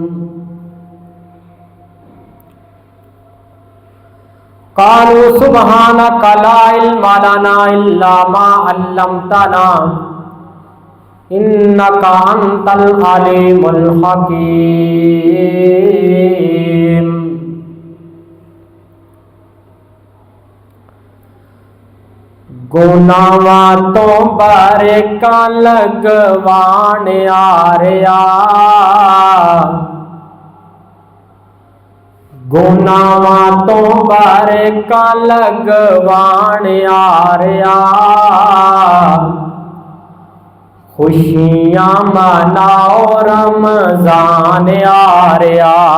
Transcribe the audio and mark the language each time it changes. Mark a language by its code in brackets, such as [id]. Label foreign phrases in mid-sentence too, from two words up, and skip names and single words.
[ar] قالوا سبحانك لا علم لنا إلا ما علمتنا إنك أنت العليم الحكيم. [pa] گناہواں توں برکاں لگوان آریا، گناہواں توں برکاں لگوان آریا، خوشیاں مناؤ رمضان آریا.